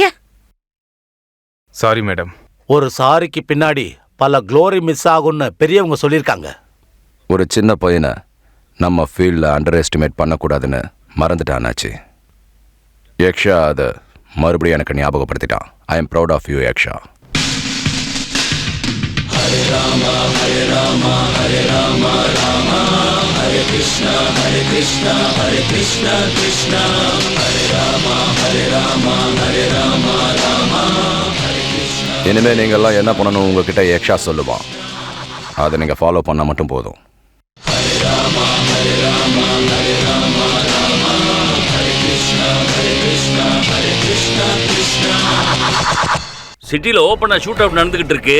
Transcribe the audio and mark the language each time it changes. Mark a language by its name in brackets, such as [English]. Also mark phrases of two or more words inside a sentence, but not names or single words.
[English] Sorry madam. [Tamil] ஒரு சாரிக்கு பின்னாடி பல [English] glory miss [Tamil] ஆகும்னு பெரியவங்க சொல்லியிருக்காங்க. ஒரு சின்ன பையனை நம்ம ஃபீல்டில் [English] under estimate [Tamil] பண்ணக்கூடாதுன்னு மறந்துட்டானாச்சு. யக்ஷா அதை மறுபடியும் எனக்கு ஞாபகப்படுத்திட்டான். [English] I am proud of you யக்ஷா. [Sanskrit] हरे राम हरे राम हरे राम राम हरे कृष्ण हरे कृष्ण हरे कृष्ण कृष्ण हरे राम हरे राम हरे राम राम हरे कृष्ण. [Tamil] இனிமே நீங்கள்லாம் என்ன பண்ணணும் உங்ககிட்ட யக்ஷா சொல்லுவான். அதை நீங்கள் ஃபாலோ பண்ணால் மட்டும் போதும். [Sanskrit] हरे राम हरे राम हरे राम राम हरे कृष्ण हरे कृष्ण हरे कृष्ण कृष्ण. [Tamil] சிட்டில ஓப்பனா [English] shoot out [Tamil] நடந்துகிட்டு இருக்கு.